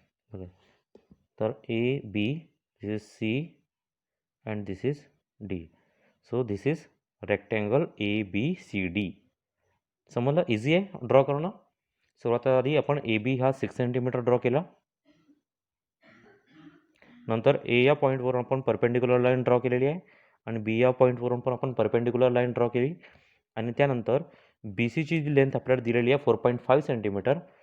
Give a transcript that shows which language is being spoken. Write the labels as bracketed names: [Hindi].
[English] Okay. तर A B, this is C and this is D. So this is rectangle A B C D. [Marathi] समजलं? Easy आहे draw करणं. सुरुवातीला आधी आपण ए बी हा 6 सेंटीमीटर ड्रॉ केला. नंतर ए या पॉईंटवरून आपण परपेंडिक्युलर लाईन ड्रॉ केलेली आहे आणि बी या पॉईंटवरून पण आपण परपेंडिक्युलर लाईन ड्रॉ केली. आणि त्यानंतर बी सीची जी लेंथ आपल्याला दिलेली आहे 4.5 सेंटीमीटर.